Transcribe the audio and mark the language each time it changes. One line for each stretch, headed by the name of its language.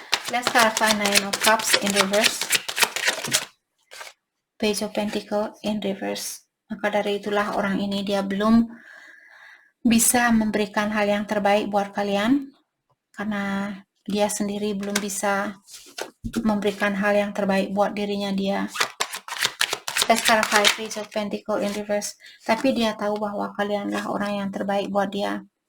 English: Let's clarify Nine of Cups in reverse. Page of Pentacle in reverse.
Indonesian: Maka dari itulah orang ini dia belum bisa memberikan hal yang terbaik buat kalian. Karena dia sendiri belum bisa memberikan hal yang terbaik buat dirinya dia.
English: Let's clarify Page of Pentacle in reverse.
Indonesian: Tapi dia tahu bahwa kalianlah orang yang terbaik buat dia.